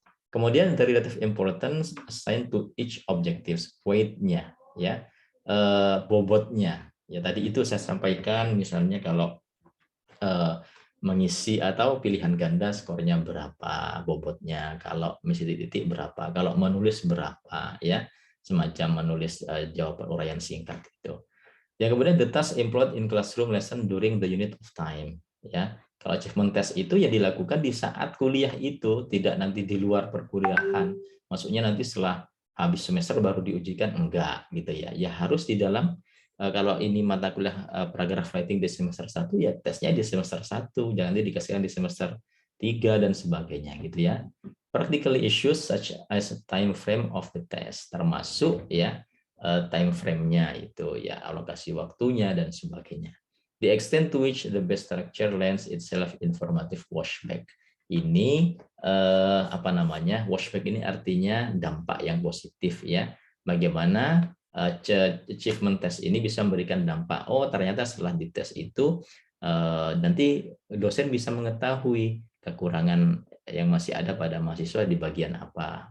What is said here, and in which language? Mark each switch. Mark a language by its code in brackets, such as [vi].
[id] Kemudian [en] the relative importance assigned to each objectives, weight-nya [id] ya, bobotnya. Ya tadi itu saya sampaikan misalnya kalau mengisi atau pilihan ganda skornya berapa, bobotnya, kalau misi titik berapa, kalau menulis berapa ya, semacam menulis jawaban uraian singkat itu. Yang kemudian [en] the task employed in classroom lesson during the unit of time ya. [id] Kalau achievement test itu ya dilakukan di saat kuliah itu, tidak nanti di luar perkuliahan. Maksudnya nanti setelah habis semester baru diujikan, enggak gitu ya. Ya harus di dalam kalau ini mata kuliah paragraph writing di semester 1 ya tesnya di semester 1, jangan dikasihkan di semester 3 dan sebagainya gitu ya. [en] Practical issues such as time frame of the test [id] termasuk ya time frame-nya itu ya, alokasi waktunya dan sebagainya. [en] The extent to which the best structure lends itself informative washback. [id] Ini apa namanya? Washback ini artinya dampak yang positif ya. Bagaimana achievement test ini bisa memberikan dampak. Oh, ternyata setelah dites itu nanti dosen bisa mengetahui kekurangan yang masih ada pada mahasiswa di bagian apa.